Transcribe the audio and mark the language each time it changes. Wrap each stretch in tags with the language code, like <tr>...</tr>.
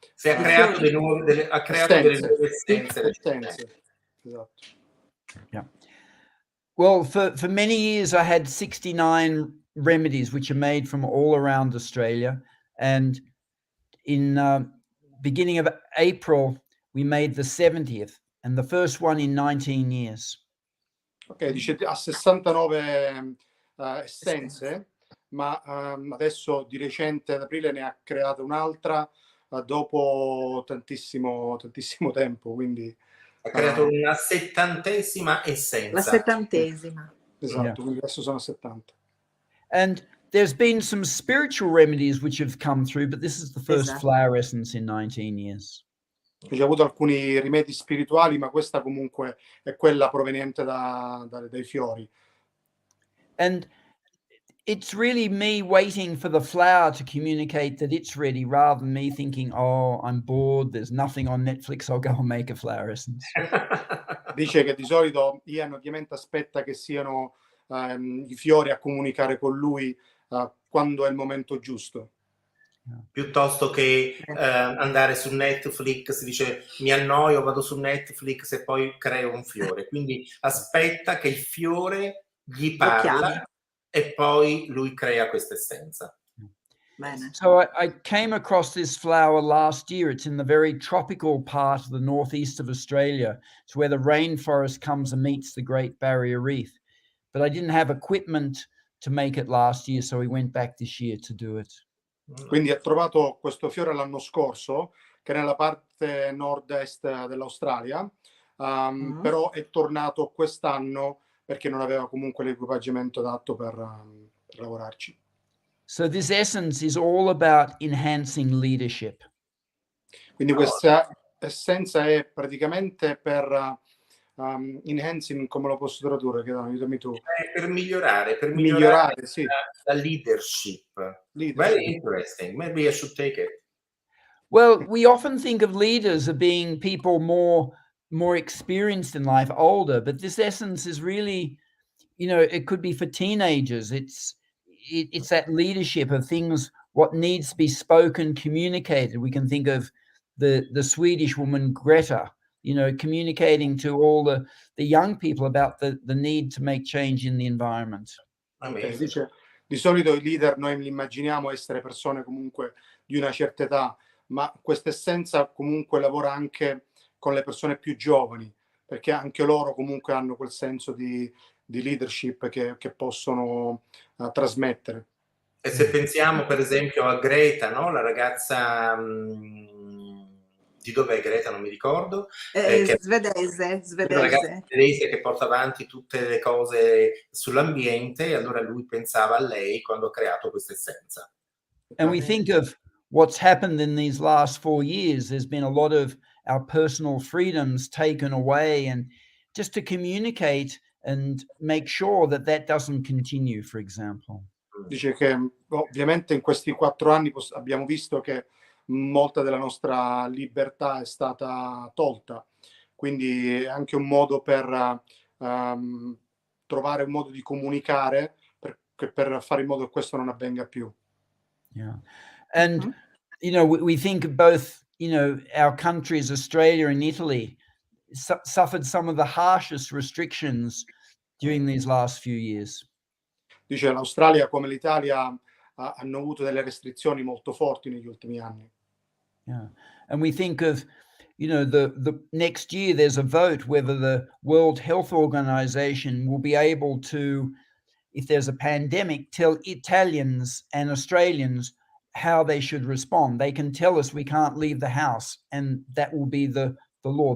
<it>Se ha creato delle nuove essenze. Esatto.</it> <en>Yeah. Well, for many years I had 69 remedies which are made from all around Australia, and in beginning of April we made the 70th and the first one in 19 years.</en> <it>Ok, dice ha 69 essenze, ma adesso di recente ad aprile ne ha creata un'altra dopo tantissimo tempo, quindi ha creato una 70ª essenza. La 70ª. Esatto, yeah. Quindi adesso sono 70.</it> <en>And there's been some spiritual remedies which have come through, but this is the first flower essence in 19 years.</en> <it>C'è avuto alcuni rimedi spirituali, ma questa comunque è quella proveniente dai fiori.</it> <en>And it's really me waiting for the flower to communicate that it's ready, rather than me thinking, oh, I'm bored, there's nothing on Netflix, I'll go and make a flower essence.</en> <it>Dice che di solito Ian ovviamente aspetta che siano i fiori a comunicare con lui quando è il momento giusto. Piuttosto che andare su Netflix, dice mi annoio, vado su Netflix e poi creo un fiore. Quindi aspetta che il fiore gli parla e poi lui crea questa essenza.</it> <en>So I came across this flower last year. It's in the very tropical part of the northeast of Australia. It's where the rainforest comes and meets the Great Barrier Reef. But I didn't have equipment to make it last year, so we went back this year to do it.</en> <it>Quindi ha trovato questo fiore l'anno scorso, che è nella parte nord-est dell'Australia, però è tornato quest'anno perché non aveva comunque l'equipaggiamento adatto per lavorarci.</it> <en>So this essence is all about enhancing leadership.</en> <it>Quindi questa essenza è praticamente per enhancing, come lo posso tradurre? Aiutami tu. Per migliorare sì. La leadership.</it> <en>Very interesting. Maybe I should take it. Well, we often think of leaders as being people more experienced in life, older, but this essence is really, you know, it could be for teenagers. It's that leadership of things, what needs to be spoken, communicated. We can think of the Swedish woman Greta, you know, communicating to all the young people about the need to make change in the environment. Okay.</en> <it>Dice, di solito i leader noi li immaginiamo essere persone comunque di una certa età, ma questa essenza comunque lavora anche con le persone più giovani, perché anche loro comunque hanno quel senso di leadership che possono trasmettere. E se pensiamo per esempio a Greta, no? La ragazza di dov'è Greta? Non mi ricordo. Che Svedese, una ragazza svedese. svedese che porta avanti tutte le cose sull'ambiente, e allora lui pensava a lei quando ha creato questa essenza.</it> <en>And we think of what's happened in these last 4 years. There's been a lot of our personal freedoms taken away, and just to communicate and make sure that that doesn't continue, for example.</en> <it>Dice che ovviamente in questi 4 anni abbiamo visto che molta della nostra libertà è stata tolta, quindi è anche un modo per trovare un modo di comunicare per fare in modo che questo non avvenga più.</it> <en>Yeah. And you know, we think of both, you know, our countries, Australia and Italy, suffered some of the harshest restrictions during these last few years.</en> <it>Dice l'Australia come l'Italia hanno avuto delle restrizioni molto forti negli ultimi anni.</it> <en>Yeah. And we think of, you know, the next year there's a vote whether the World Health Organization will be able to, if there's a pandemic, tell Italians and Australians how they should respond. They can tell us we can't leave the house, and that will be the law.</en>